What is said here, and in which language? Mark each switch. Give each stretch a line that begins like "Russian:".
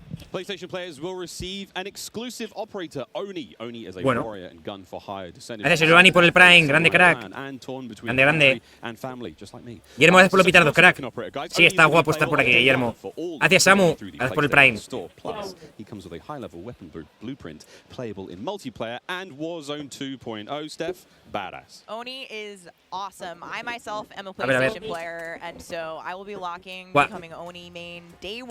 English: PlayStation players will receive an exclusive operator, Oni. Oni is a
Spanish: Bueno.
English: warrior and gun for hire descendant.
Spanish: Gracias, Giovanni, por el Prime. Grande, crack. Grande, grande. Guillermo, gracias por los pitardos, crack. Sí, está guapo estar por aquí, Guillermo. Gracias, Samu. Gracias por el Prime.
English: He comes with a high-level weapon blueprint, playable in multiplayer and Warzone 2.0. Steph, badass. Oni is awesome. I myself am a
Spanish: A ver.
English: PlayStation player, and so I will be locking, Gua- becoming Oni main day one.